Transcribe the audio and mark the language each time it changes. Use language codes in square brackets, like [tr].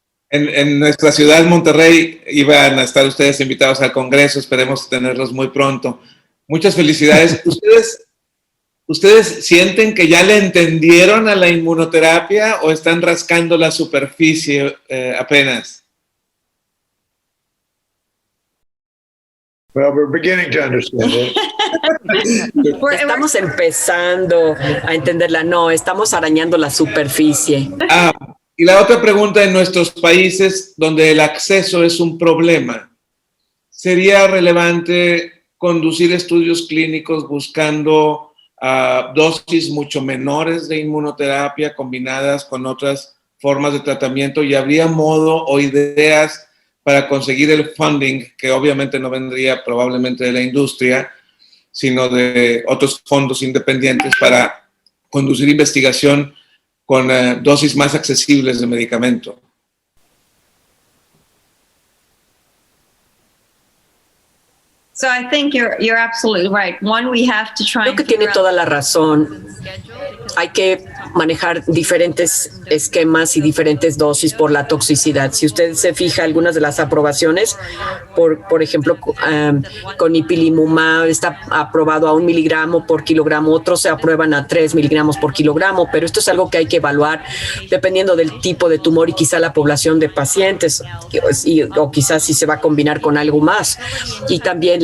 [es] En nuestra ciudad, Monterrey, iban a estar ustedes invitados al Congreso. Esperemos tenerlos muy pronto. Muchas felicidades. ¿Ustedes sienten que ya le entendieron a la inmunoterapia o están rascando la superficie apenas? [en] Well, we're beginning to understand it. [es] Estamos empezando a entenderla. No, estamos arañando la superficie. Y la otra pregunta, en nuestros países donde el acceso es un problema, ¿sería relevante conducir estudios clínicos buscando dosis mucho menores de inmunoterapia combinadas con otras formas de tratamiento? ¿Y habría modo o ideas para conseguir el funding, que obviamente no vendría probablemente de la industria, sino de otros fondos independientes, para conducir investigación con dosis más accesibles de medicamento? [en] So I think you're absolutely right. One, we have to try. [es] Creo que tiene toda la razón. Hay que manejar diferentes esquemas y diferentes dosis por la toxicidad. Si usted se fija, algunas de las aprobaciones, por ejemplo, con ipilimumab está aprobado a 1 miligramo por kilogramo, otros se aprueban a 3 miligramos por kilogramo, pero esto es algo que hay que evaluar dependiendo del tipo de tumor y quizá la población de pacientes, o quizás si se va a combinar con algo más. Y también